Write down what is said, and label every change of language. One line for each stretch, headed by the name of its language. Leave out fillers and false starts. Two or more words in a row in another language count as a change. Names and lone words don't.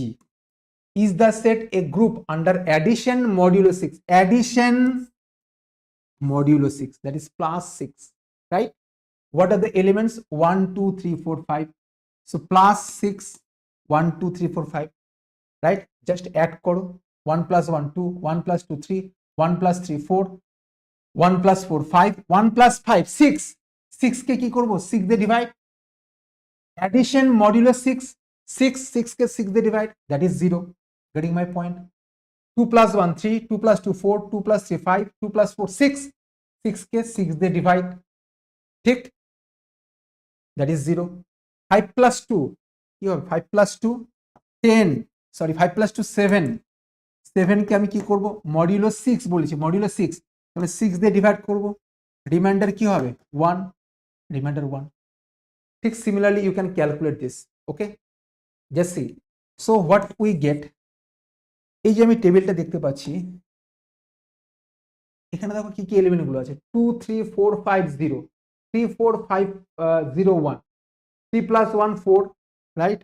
English: is the set a group under addition modulo 6 addition modulo 6 that is plus 6 right what are the elements 1 2 3 4 5 so plus 6 1 2 3 4 5 right just add koro 1 plus 1 2 1 plus 2 3 1 plus 3 4 1 plus 4 5 1 plus 5 6 6 কে
Bangla: কি করব 6 দিয়ে ডিভাইড
English: addition modulo 6
Bangla: 6 কে 6 দিয়ে ডিভাইড
English: that is 0 getting my point 2 plus 1 3 2 plus 2 4 2 plus 3 5 2 plus 4 6
Bangla: 6 কে 6 দিয়ে ডিভাইড ঠিক
English: that is 0 5 plus 2
Bangla: কি হবে
English: 5 plus 2 10 sorry 5 plus 2 7
Bangla: 7 কে আমি কি করব, মডিউলো 6 বলেছি, মডিউলো 6, তাহলে 6 দিয়ে ডিভাইড করব, রিমাইন্ডার কি হবে 1, রিমাইন্ডার 1।
English: ঠিক similarly you can calculate this. okay, just see. so what we get,
Bangla: এই যে আমি টেবিলটা দেখতে পাচ্ছি, এখানে দেখো কি কি এলিমেন্ট গুলো আছে, 2 3 4 5 0, 3 4 5 0 1, 3 প্লাস 1 4, রাইট।